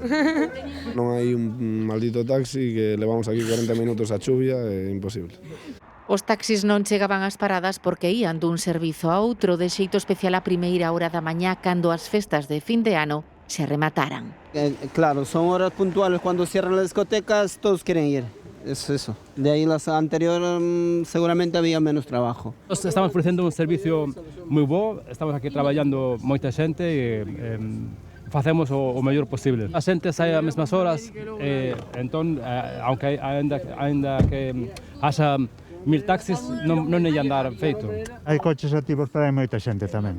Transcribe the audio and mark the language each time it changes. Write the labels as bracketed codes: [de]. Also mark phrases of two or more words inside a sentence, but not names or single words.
[gl] Non hai un maldito taxi que levamos aquí 40 minutos a chuvia, é imposible. Os taxis non chegaban ás paradas porque ían dun servizo a outro de xeito especial a primeira hora da mañá cando as festas de fin de ano se remataran. [es] Claro, son horas puntuales. Cuando cierran las discotecas, todos quieren ir. Es eso. De ahí las anteriores seguramente había menos trabajo. [gl] Estamos ofrecendo un servicio moi bo, estamos aquí traballando moita xente e facemos o mellor posible. A xente sai ás mesmas horas, entón, aunque ainda que haxa 1000 taxis, non é andar feito. Hai coches activos, pero hai moita xente tamén.